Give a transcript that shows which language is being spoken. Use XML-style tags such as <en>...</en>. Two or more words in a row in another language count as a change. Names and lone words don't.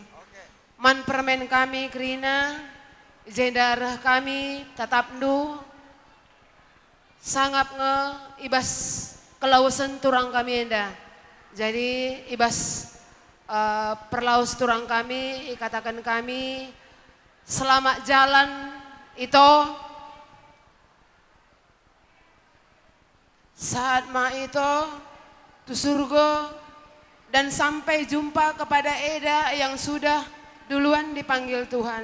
<btx>Man permen kami krina jendarah kami tetap ndu sangat nge ibas kelausan turang kami enda.</btx> <id>Jadi</id> <btx>ibas perlaus turang kami ikatakan kami</btx> <id>selamat jalan itu saat ma itu tu surga dan sampai jumpa kepada Eda yang sudah duluan dipanggil Tuhan.</id>